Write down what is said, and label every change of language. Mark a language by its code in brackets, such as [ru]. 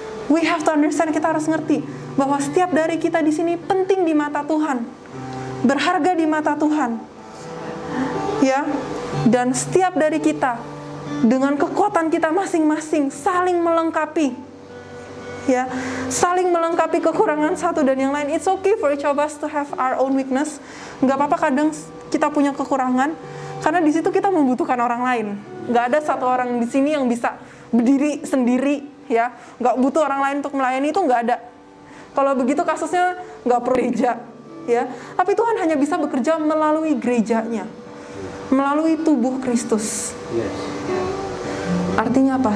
[en] We have to understand, [id] kita harus ngerti bahwa setiap dari kita di sini penting di mata Tuhan, berharga di mata Tuhan, ya. Dan setiap dari kita dengan kekuatan kita masing-masing saling melengkapi, ya, saling melengkapi kekurangan satu dan yang lain. [en] It's okay for each of us to have our own weakness. [id] Nggak apa-apa kadang kita punya kekurangan, karena di situ kita membutuhkan orang lain. Nggak ada satu orang di sini yang bisa berdiri sendiri, ya, nggak butuh orang lain untuk melayani, itu nggak ada. Kalau begitu kasusnya nggak perlu gereja, ya. Tapi Tuhan hanya bisa bekerja melalui gerejanya, melalui tubuh Kristus. Artinya apa?